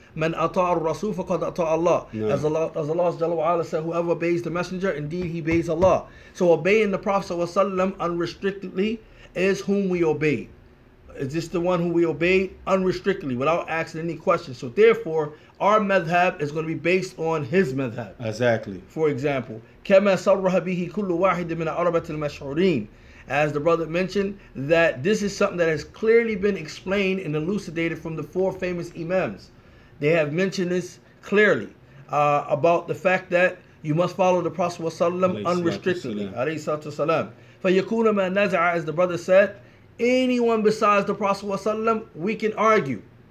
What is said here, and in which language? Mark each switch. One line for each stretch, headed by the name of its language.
Arabic: Man ata ar-rasul faqad ata Allah."
English: As Allah Jalla wa Ala said, "Whoever obeys the messenger, indeed he obeys Allah." So obeying the Prophet sallallahu alaihi wasallam unrestrictedly is whom we obey. Is this the one who we obeyed unrestrictedly without asking any questions? So therefore, our madhab is going to be based on his madhab. Exactly. For example,
Arabic: كَمَا صَرَّحَ بِهِ كُلُّ وَاحِدٍ مِنَ أَرْبَةِ الْمَشْهُورِينَ.
English: As the brother mentioned, that this is something that has clearly been explained and elucidated from the four famous imams. They have mentioned this clearly about the fact that you must follow the Prophet ﷺ unrestrictedly. Alayhi salatu wasalam.
Arabic: فَيَكُونَ مَا نَزَعَ,
English: as the brother said, anyone besides the Prophet ﷺ, we can argue.